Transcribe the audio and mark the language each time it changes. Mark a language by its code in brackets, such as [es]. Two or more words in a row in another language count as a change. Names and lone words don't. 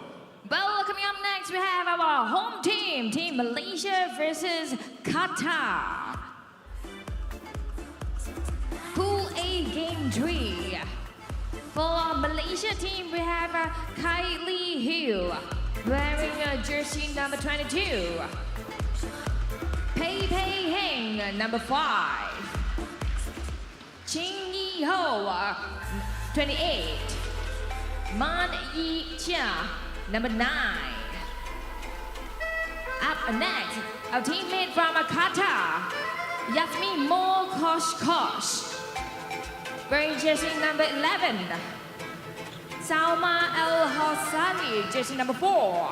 [en] Well, coming up next, we have our home team, Team Malaysia versus Qatar. Pool A Game 3. For our Malaysia team, we have Ville, wearing jersey number 22. Pei Heng, number 5. Ching Yi Ho, 28. Man Yi Chia, number 9. Up next, our teammate from Qatar, Yasmin Mo Kosh, wearing jersey number 11. Salma El Hossari, jersey number 4.